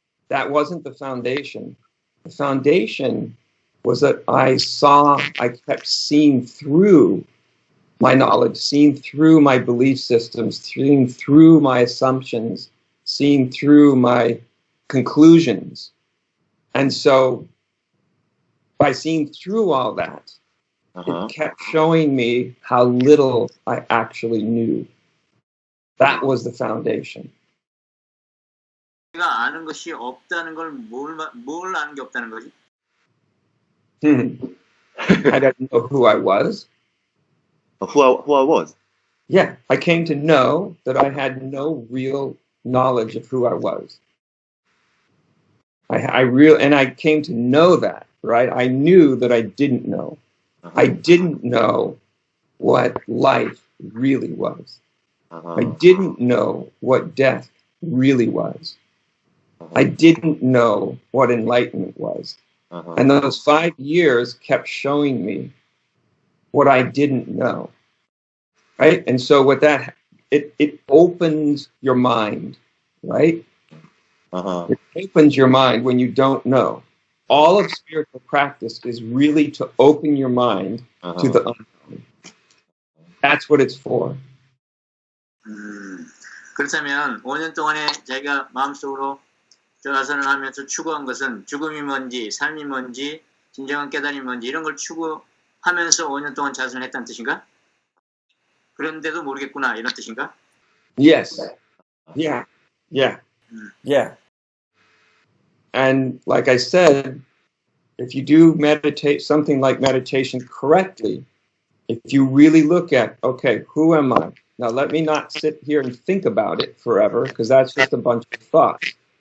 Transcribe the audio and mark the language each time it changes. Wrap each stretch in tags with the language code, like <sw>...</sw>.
<en>That wasn't the foundation. The foundation was that I kept seeing through my knowledge, seeing through my belief systems, seeing through my assumptions, seeing through my conclusions. And so by seeing through all that, it kept showing me how little I actually knew. That was the foundation.</en> <ko>내가 아는 것이 없다는 걸 뭘 아는 게 없다는 거지?</ko> <en>I didn't know who I was. Who I was? Yeah, I came to know that I had no real knowledge of who I was. And I came to know that, right? I knew that I didn't know. I didn't know what life really was. I didn't know what death really was. I didn't know what enlightenment was. And those 5 years kept showing me what I didn't know. Right? And so with that, it opens your mind, right? It opens your mind when you don't know. All of spiritual practice is really to open your mind to the unknown. That's what it's for.</en> <ko>그렇다면 5년 동안에 자기가 마음속으로 자선을 하면서 추구한 것은 죽음이 뭔지, 삶이 뭔지, 진정한 깨달음이 뭔지 이런 걸 추구하면서 5년 동안 자선을 했다는 뜻인가? 그런데도 모르겠구나 이런 뜻인가?</ko> <en>Yes. Yeah. And like I said, if you do meditate, something like meditation correctly, if you really look at, okay, who am I? Now let me not sit here and think about it forever, because that's just a bunch of thoughts.</en>